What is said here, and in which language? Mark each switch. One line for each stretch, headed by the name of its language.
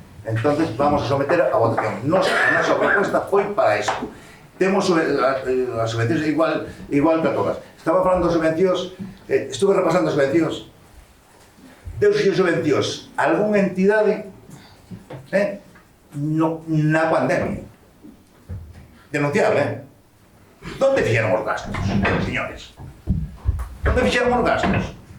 Spanish: Entonces, vamos a someter a votación.
Galician: A nosa propuesta foi para isto. Temos as subvencións igual que a todas. Estaba falando das subvencións, estuve repasando as subvencións. Deus e subvencións a algunha entidade na pandemia. Denunciable, ¿Dónde fixeron os gastos, señores? ¿Dónde fixeron os gastos?